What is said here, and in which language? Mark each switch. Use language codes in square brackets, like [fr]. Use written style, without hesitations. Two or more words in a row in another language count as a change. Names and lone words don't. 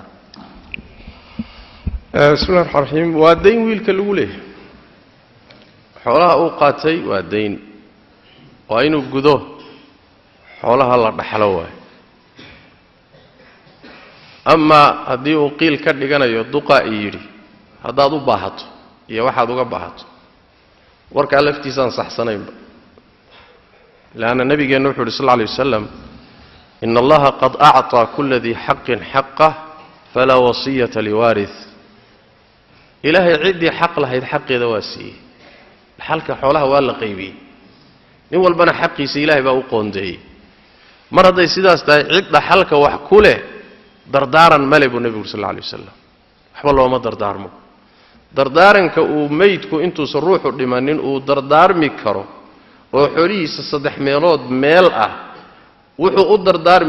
[ar] بسم الله الرحمن الرحيم [so] waa deyn wiilka lagu leeyahay xoolaha uu qaatay waa deyn waa inuu gudo xoolaha la dhaxlo waay ama haddii uu qiil ka dhiganayo duqa yiri haddaad u baahato iyo waxaad uga baahato warkaa laftiisaan saxsanaynba laana nabigeena wuxuu [ar] صلى الله عليه وسلم إن الله قد أعطى كل ذي حق حقه فلا وصية لوارث [so] ilaahay cidii xaq lahayd xaqeeda waa siiyay halka xoolaha waa la qaybiyay nin walbana xaqiisa ilaahay baa u qoondeeyay mar haday sidaas tahay cid dhaxalka wax ku leh dardaaran male buu nabigu [ar] صلى الله عليه وسلم [so] waxba looma dardaarmo dardaaranka uu meydku intuu ruuxu dhimanin uu dardaarmi karo oo xoolihiisa 3 meelood meel ah wuxuu u dardaarmi